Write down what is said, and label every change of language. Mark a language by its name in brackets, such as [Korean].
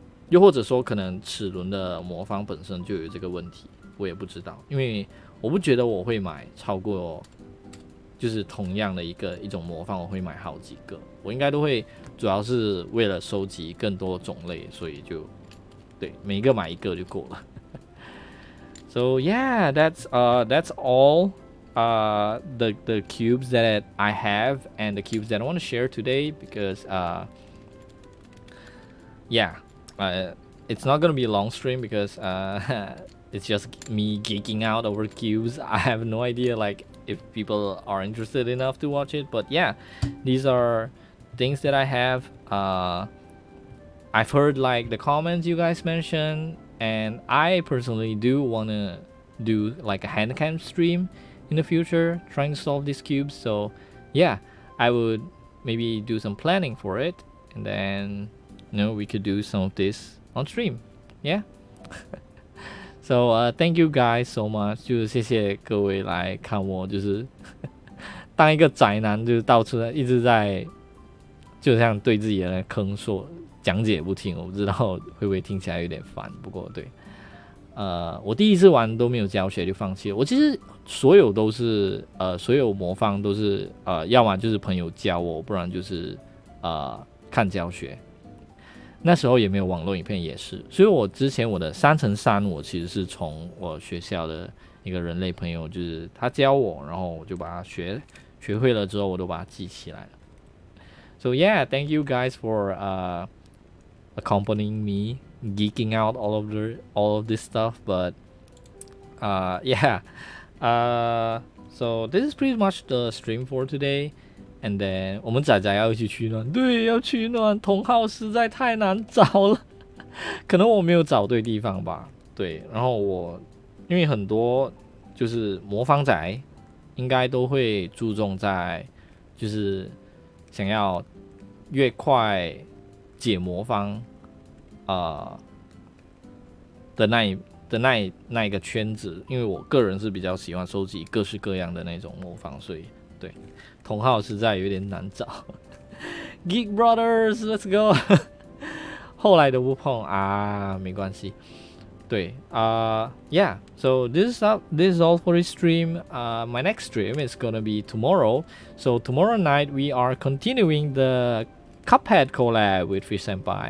[Chinese] 又或者说可能齿轮的魔方本身就有这个问题，我也不知道，因为我不觉得我会买超过就是同样的一种魔方，我会买好几个，我应该都会主要是为了收集更多种类，所以就对每一个买一个就够了。 [English] So yeah, that's all the cubes that I have and the cubes that I want to share today because yeah, it's not gonna be a long stream because it's just me geeking out over cubes. I have no idea like if people are interested enough to watch it, but yeah, these are things that I have. I've heard like the comments you guys mentioned, and I personally do want to do like a hand cam stream in the future trying to solve these cubes. So yeah, I would maybe do some planning for it, and then we could do some of this on stream. Yeah. So thank you guys so much， [Chinese] 就是谢谢各位来看我，就是当一个宅男，就是到处一直在，就像对自己的坑说讲解不听，我不知道会不会听起来有点烦，不过对，我第一次玩都没有教学就放弃了。我其实所有都是所有魔方都是要么就是朋友教我，不然就是看教学。那时候也没有网络影片也是，所以我之前我的3×3我其实是从我学校的一个人类朋友，就是他教我，然后我就把它学会了之后，我都把它记起来了。 [English] So yeah, thank you guys for accompanying me, geeking out all of this stuff. But yeah, so this is pretty much the stream for today.And then [Chinese] 我们仔仔要一起取暖，对，要取暖。同号实在太难找了，可能我没有找对地方吧。对，然后因为很多就是魔方仔，应该都会注重在就是想要越快解魔方的那一个圈子，因为我个人是比较喜欢收集各式各样的那种魔方，所以对。同号实在有点难找，Geek Brothers [English] Let's go [Chinese] 后来都不碰啊，没关系。 [English] 对yeah, so this is all for this stream. My next stream is gonna be tomorrow. So tomorrow night we are continuing the Cuphead collab with Fish Senpai.